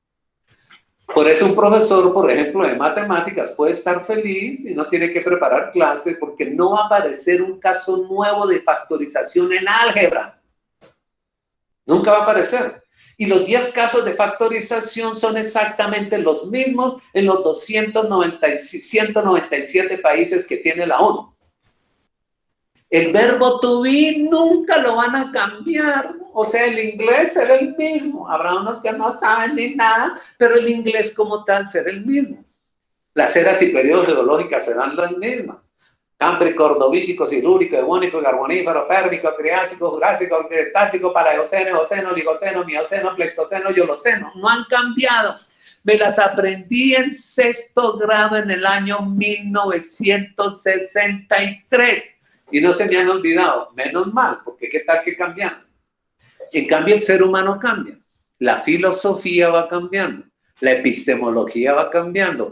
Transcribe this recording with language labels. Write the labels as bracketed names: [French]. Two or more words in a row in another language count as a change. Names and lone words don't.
[Spanish] Por eso un profesor, por ejemplo, de matemáticas puede estar feliz y no tiene que preparar clases porque no va a aparecer un caso nuevo de factorización en álgebra. Nunca va a aparecer. Y los 10 casos de factorización son exactamente los mismos en los 197 países que tiene la ONU. El verbo [English] to be [Spanish] nunca lo van a cambiar. O sea, el inglés será el mismo. Habrá unos que no saben ni nada, pero el inglés como tal será el mismo. Las eras y periodos geológicas serán las mismas. Cámbrico, ordovícico, silúrico, devónico, carbonífero, pérmico, triásico, jurásico, cretácico, paleoceno, eoceno, oligoceno, mioceno, pleistoceno y holoceno. No han cambiado. Me las aprendí en 6º grado en el año 1963 y no se me han olvidado. Menos mal, porque ¿qué tal que cambian? En cambio, el ser humano cambia. La filosofía va cambiando. La epistemología va cambiando.